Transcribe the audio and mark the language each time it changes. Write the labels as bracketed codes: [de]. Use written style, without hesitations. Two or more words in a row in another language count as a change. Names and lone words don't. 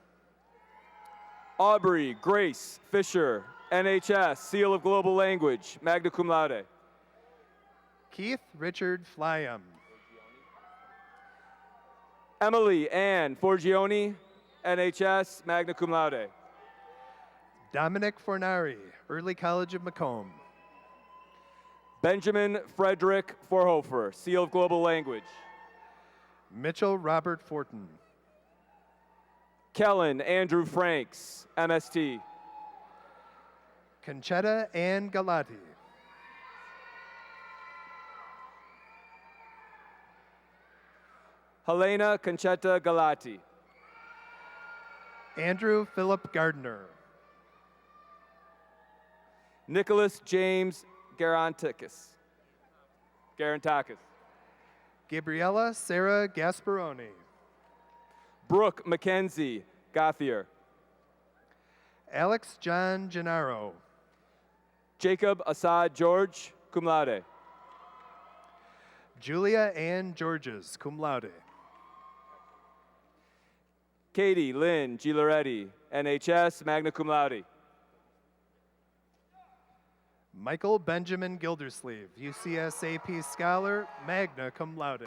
[en] Aubrey Grace Fisher, NHS, Seal of Global Language, [la] magna cum laude. [en] Keith Richard Flyam. Emily Ann Forgione, NHS, [la] magna cum laude. [en] Dominic Fornari, Early College of Macomb. Benjamin Frederick Forhofer, Seal of Global Language. Mitchell Robert Fortin. Kellen Andrew Franks, MST. Conchetta Ann Galati. Helena Conchetta Galati. Andrew Philip Gardner. Nicholas James Garantakis. Gabriella Sarah Gasparoni. Brooke Mackenzie Gothier. Alex John Gennaro. Jacob Assad George, [la] cum laude. [en] Julia Ann Georges, [la] cum laude. [en] Katie Lynn Gilaretti, NHS, [la] magna cum laude. [en] Michael Benjamin Gildersleeve, UCSAP Scholar, [la] magna cum laude.